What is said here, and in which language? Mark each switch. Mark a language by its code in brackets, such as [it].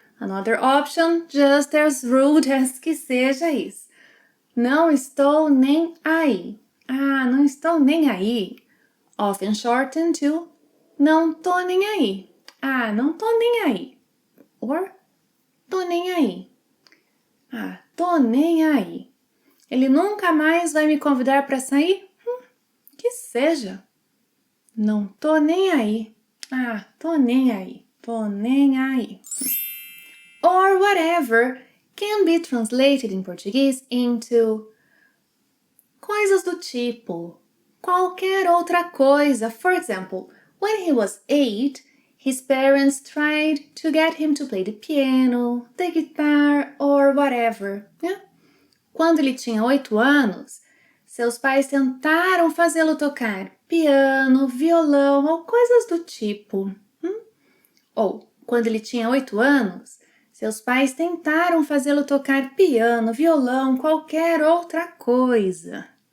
[en] Another option, just as rude as [pt] que seja [en] is. [pt] Não estou nem aí. Ah, não estou nem aí. [en] Often shortened to [pt] não tô nem aí. Ah, não tô nem aí. Or tô nem aí. Ah, tô nem aí. Ele nunca mais vai me convidar para sair? Que seja. Não tô nem aí. Ah, tô nem aí. Tô nem aí. [en] Or whatever can be translated in Portuguese into [pt] coisas do tipo qualquer outra coisa. [en] For example, when he was 8, his parents tried to get him to play the piano, the guitar, or whatever. Yeah? [pt] Quando ele tinha 8 anos, seus pais tentaram fazê-lo tocar piano, violão ou coisas do tipo. Ou, quando ele tinha 8 anos, seus pais tentaram fazê-lo tocar piano, violão, qualquer outra coisa.